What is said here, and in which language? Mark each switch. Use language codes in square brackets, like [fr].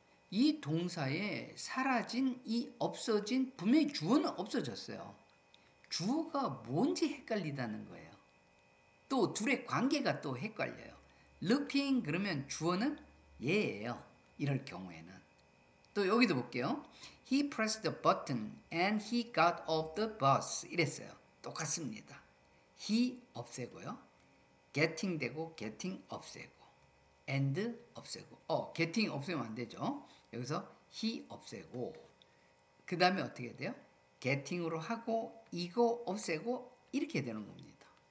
[ko] 이 동사에 사라진 이 없어진 분명히 주어는 없어졌어요. 주어가 뭔지 헷갈리다는 거예요. 또 둘의 관계가 또 헷갈려요. looking 그러면 주어는 얘예요. 이럴 경우에는. 또 여기도 볼게요. [en] He pressed the button and he got off the bus. [ko] 이랬어요. 똑같습니다. he 없애고요. getting 되고 getting 없애고 and 없애고 getting 없애면 안 되죠. 여기서 he 없애고 그 다음에 어떻게 돼요? getting으로 하고 이거 없애고 이렇게 되는 겁니다.